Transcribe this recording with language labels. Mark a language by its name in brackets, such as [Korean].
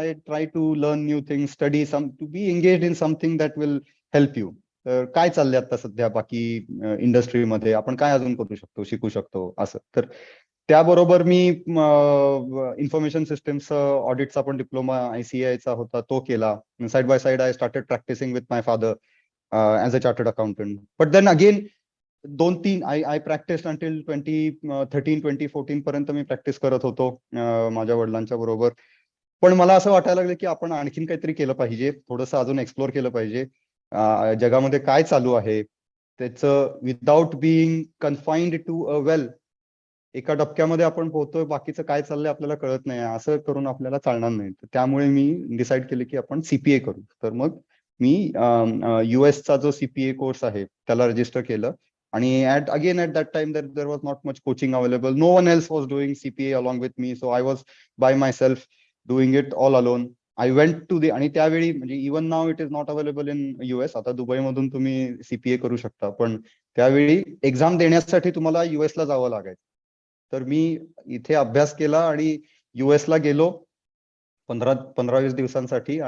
[English] I try to learn new things, study to be engaged in something that will help you. [Marathi] तर काय चाललंय आता सध्या बाकी इंडस्ट्रीमध्ये, आपण काय अजून करू शकतो, शिकू शकतो असं. तर त्याबरोबर मी इन्फॉर्मेशन सिस्टम्स ऑडिटचा पण डिप्लोमा ICAI चा होता, तो केला. [English] Side by side I started practising with my father as a chartered accountant. But then again 2-3 I practise until [Marathi] 2013-2014 पर्यंत मी प्रॅक्टिस करत होतो माझ्या वडिलांच्या बरोबर. पण मला असं वाटायला लागलं की आपण आणखीन काहीतरी केलं पाहिजे, थोडंसं अजून एक्सप्लोर केलं पाहिजे, जगामध्ये काय चालू आहे त्याचं, [English] Without being confined to a well. [Marathi] एका डबक्यामध्ये आपण पोहतोय, बाकीचं काय चाललंय आपल्याला कळत नाही, असं करून आपल्याला चालणार नाही. त्यामुळे मी डिसाईड केलं की आपण CPA करू. तर मग मी US चा जो CPA कोर्स आहे त्याला रजिस्टर केलं. [English] आणि at that time there was not much coaching available. No one else was doing CPA along with me, so I was by myself doing it all alone. I went to [Marathi] आणि त्यावेळी म्हणजे [English] Even नाव it is not available in US. [Marathi] आता Dubai मधून तुम्ही CPA करू शकता, पण त्यावेळी एक्झाम देण्यासाठी तुम्हाला US ला जावं लागायचं. तर मी इथे अभ्यास केला आणि US ला गेलो 15-20 दिवसांसाठी.